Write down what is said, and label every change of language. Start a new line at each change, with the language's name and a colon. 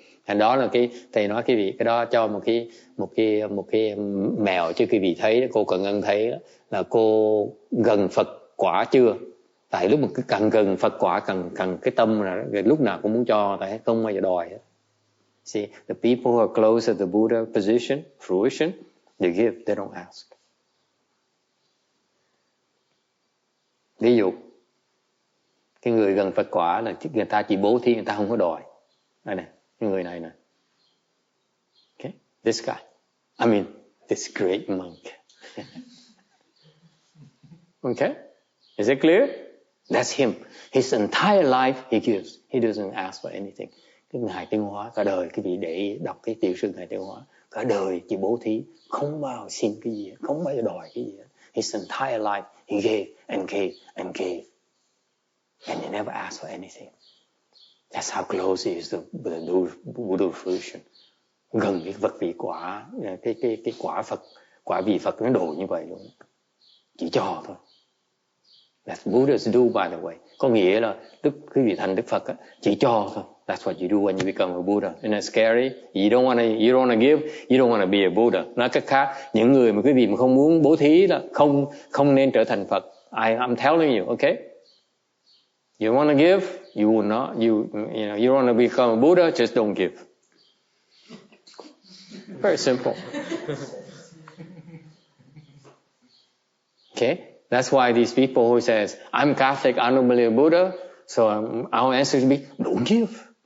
Vietnamese: And đó là thầy nói quý vị, cái đó cho một cái mèo cho quý vị thấy, cô Cần Ngân thấy đó, là cô gần Phật quả chưa. Tại lúc mà cứ càng gần Phật quả càng cái tâm là lúc nào cũng muốn cho, tại không bao giờ đòi.
English: See, the people who are close to the Buddha position, fruition, they give, they don't ask.
Vietnamese: Ví dụ, cái người gần Phật quả là người ta chỉ bố thí, người ta không có đòi. Đây này, cái người này nè.
English: Okay, this guy. This great monk. Okay, is it clear? That's him. His entire life he gives. He doesn't ask for anything.
Vietnamese: Cái Ngài Tiên Hóa, cả đời quý vị để đọc cái tiểu sử Ngài Tiên Hóa, cả đời chỉ bố thí, không bao xin cái gì, không bao giờ đòi cái gì.
English: His entire life he gave and gave and gave, and he never asked for anything. That's how close he is to the Buddha fruition.
Vietnamese: Gần cái vật vị quả, cái quả Phật, quả vị Phật nó đồ như vậy luôn, chỉ cho thôi.
English: That's Buddhas do, by the way.
Vietnamese: Có nghĩa là quý vị thành Đức Phật á, chỉ cho thôi.
English: That's what you do when you become a Buddha. Isn't that scary? You don't wanna give, you don't wanna be a Buddha.
Vietnamese: Nói cách khác, những người mà quý vị mà không muốn bố thí là không nên trở thành Phật.
English: I'm telling you, okay? You wanna give, you will not. You wanna become a Buddha, just don't give. Very simple. Okay? That's why these people who says, I'm Catholic, I don't believe in Buddha, so our answer should be, don't give.